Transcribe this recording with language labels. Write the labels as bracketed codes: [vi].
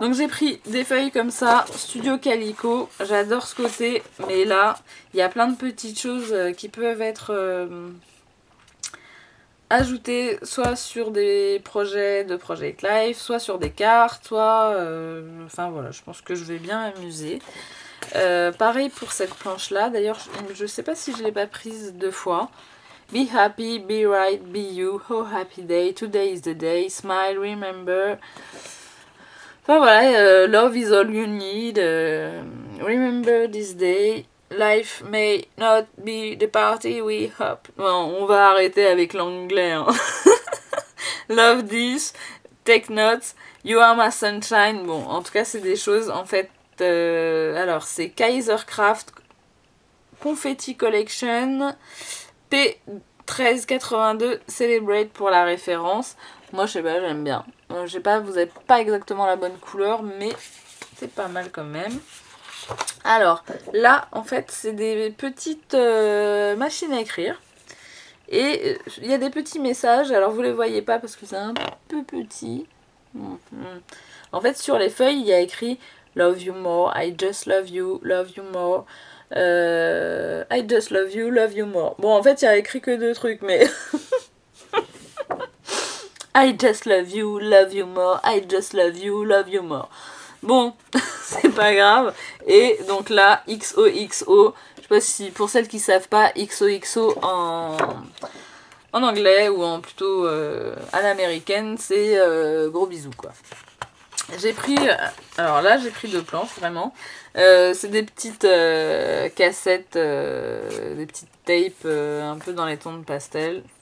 [fr] Donc j'ai pris des feuilles comme ça, Studio Calico, j'adore ce côté, mais là il y a plein de petites choses qui peuvent être ajoutées soit sur des projets de Project Life, soit sur des cartes, soit... enfin voilà, je pense que je vais bien m'amuser. Pareil pour cette planche là, d'ailleurs je sais pas si je l'ai pas prise 2 fois. [en] Be happy, be right, be you, oh happy day, today is the day, smile, remember. [fr] Enfin voilà, [en] love is all you need, remember this day, life may not be the party we hope. [fr] Bon, on va arrêter avec l'anglais. Hein. [en] Love this, take notes, you are my sunshine. [fr] Bon, en tout cas c'est des choses en fait. Alors c'est Kaisercraft Confetti Collection P 13,82 Celebrate pour la référence. Moi je sais pas, j'aime bien. Je sais pas, vous avez pas exactement la bonne couleur, mais c'est pas mal quand même. Alors là en fait c'est des petites machines à écrire. Et il y a des petits messages, alors vous les voyez pas parce que c'est un peu petit. En fait sur les feuilles il y a écrit [en] Love you more, I just love you more. I just love you more. [fr] Bon en fait il y a écrit que 2 trucs mais... [en] I just love you more, I just love you more. [fr] Bon, c'est pas grave. Et donc là, XOXO, je sais pas si pour celles qui savent pas, XOXO en anglais ou en plutôt à l'américaine, c'est gros bisous quoi. J'ai pris, alors là j'ai pris 2 planches vraiment. C'est des petites cassettes, des petites tapes un peu dans les tons de pastel.